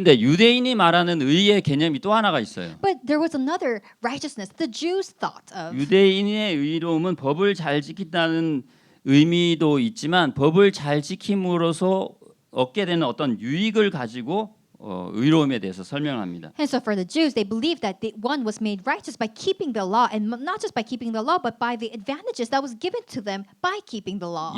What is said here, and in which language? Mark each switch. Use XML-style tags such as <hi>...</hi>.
<ko>근데 유대인이 말하는 의의 개념이 또 하나가 있어요.</ko> <en>But there was another righteousness the Jews thought of.</en> <ko>유대인의 의로움은 법을 잘 지킨다는 의미도 있지만 법을 잘 지킴으로써 얻게 되는 어떤 유익을 가지고 의로움에 대해서 설명합니다.</ko> <en>And so for the Jews, they believed that one was made righteous by keeping the law, and not just by keeping the law, but by the advantages that was given to them by keeping the law.</en>